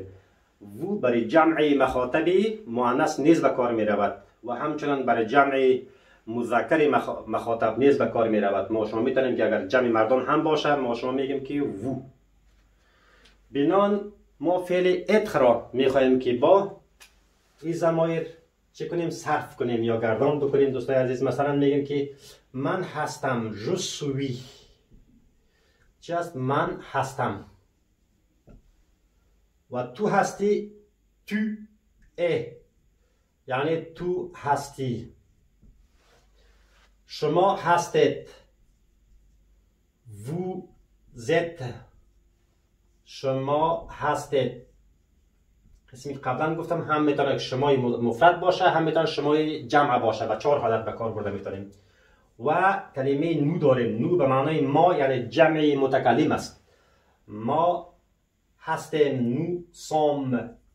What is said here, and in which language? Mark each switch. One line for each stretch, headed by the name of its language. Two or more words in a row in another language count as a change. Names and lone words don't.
Persian: وو برای جمع مخاطب مؤنث نیز به کار می رود و همچنان برای جمع مذکر مخاطب نیز به کار می رود. ما شما میتونیم که اگر جمع مردان هم باشه ما شما میگیم که وو. بنان ما فعل être را میخواهیم که با این ضمایر چه کنیم؟ صرف کنیم یا گردان بکنیم. دوستای عزیز، مثلا میگیم که من هستم،
French: je suis.
Persian: چی است؟ من هستم. و تو هستی،
French: tu es
Persian: یعنی تو هستی. شما هستید،
French: vous êtes.
Persian: شما هستید. قسمی قبلا گفتم هم میتونه که شمای مفرد باشه، هم میتونه شمای جمع باشه و چهار حالت به کار برده میتونیم. و کلمه نو داریم. نو به معنای ما یعنی جمع متکلم است. ما هستیم، نو سوم.